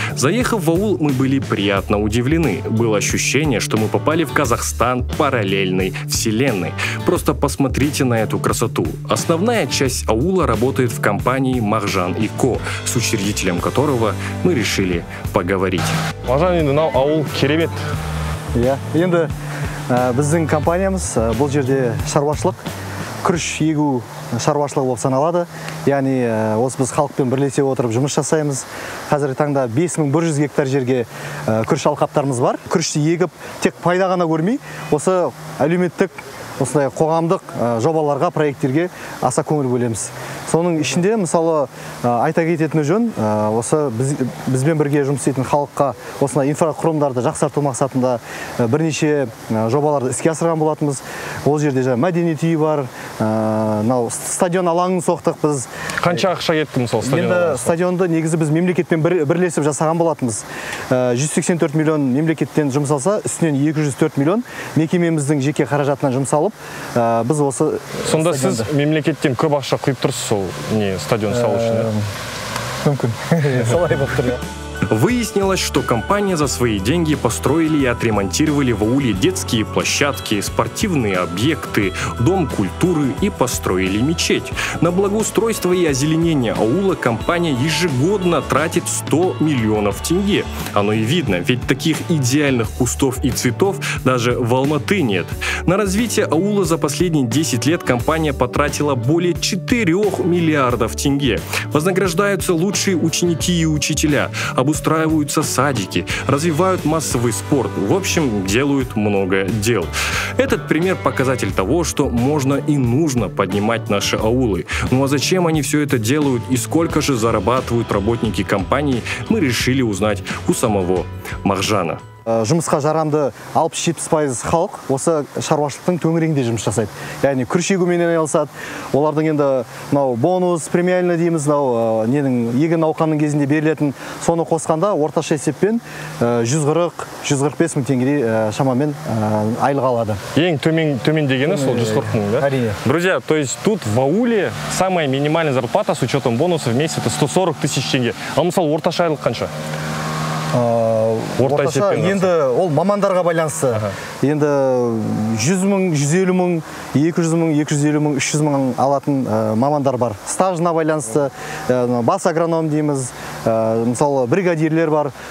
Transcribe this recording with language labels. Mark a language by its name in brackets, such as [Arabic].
[Russian] Заехав в аул, мы были приятно удивлены. Было ощущение, что мы попали в Казахстан параллельной вселенной. Просто посмотрите на эту красоту. Основная часть аула работает в компании Мағжан & Ко, с учредителем которого мы решили поговорить. [Kazakh] Мағжан, енді ауыл керемет. Иә, енді біздің компаниямыз бұл жерде шаруашылық, күріш егу шаруашылығы болып саналады. Яғни осы біз халықпен бірлесе отырып жұмыс жасаймыз. Қазіргі таңда 5100 гектар жерге күріш алқаптарымыз бар. Күрішті егіп тек пайда ғана көрмей, осы әлеуметтік, осындай қоғамдық жобаларға, проекттерге аса көңіл бөлеміз. Соның ішінде, мысалы, айта кететіні жөн, осы бізбен бірге жұмыс істейтін халыққа осындай инфрақұрылымдарды жақсарту мақсатында бірнеше жобаларды іске асырған болатынбыз. Ол жерде мәдениет үйі бар, стадион алаңын соқтық біз. Қанша ақша кетті мысалы стадион? Енді стадионды негізі біз мемлекетпен бірлесіп жасаған болатынбыз. 184 миллион мемлекеттен жұмсалса, үстінен 204 миллион мекемеміздің жеке қаражатынан жұмсалып, біз осы... Сонда сіз мемлекеттен көп ақша құйып тұрсыз сол стадион салу үшін? Мүмкін. Солай болып тұр. [Russian] Выяснилось, что компания за свои деньги построили и отремонтировали в ауле детские площадки, спортивные объекты, дом культуры и построили мечеть. На благоустройство и озеленение аула компания ежегодно тратит 100 миллионов тенге. Оно и видно, ведь таких идеальных кустов и цветов даже в Алматы нет. На развитие аула за последние 10 лет компания потратила более 4 миллиардов тенге. Вознаграждаются лучшие ученики и учителя, обустраиваются садики, развивают массовый спорт, в общем, делают много дел. Этот пример показатель того, что можно и нужно поднимать наши аулы. Ну а зачем они все это делают и сколько же зарабатывают работники компании, мы решили узнать у самого Мағжана. [Kazakh] Жұмысқа жарамды 60-70% халық осы шаруашылықтың төңірегінде жұмыс жасайды. Яғни күріш егумен айналысады. Олардың енді бонус, премиальный дейміз, егін науқанның кезінде берілетін, соны қосқанда орташа есеппен 140-145 мың теңгедей шамамен айлық алады. Ең төмен дегені сол 140 мың, да? Әрине. [Russian] Друзья, то есть тут в ауле самая минимальная зарплата с учетом бонусов в месяц это 140 тысяч тенге. [Kazakh] А мысалы орташа айлық қанша? Орташа енді ол мамандарға байланысты. Енді 100 мың, 150 мың, 200 мың, 250 мың, 300 мың алатын мамандар бар. Стажына байланысты, бас агроном дейміз, мысалы бригадирлер бар.